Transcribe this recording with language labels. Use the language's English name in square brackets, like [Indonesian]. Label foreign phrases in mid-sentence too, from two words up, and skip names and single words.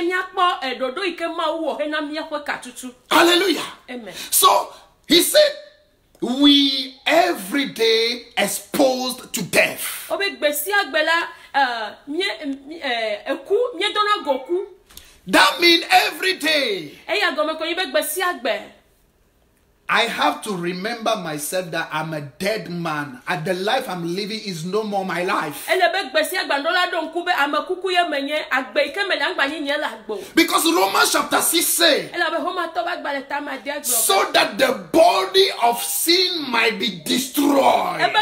[English] Hallelujah. Amen. So he said, we every day exposed to death. That means every day [Ewe] Eya gome ko yibe gbe si agbe. [English] I have to remember myself that I'm a dead man and the life I'm living is no more my life. Because Romans chapter 6 says, so that the body of sin might be destroyed.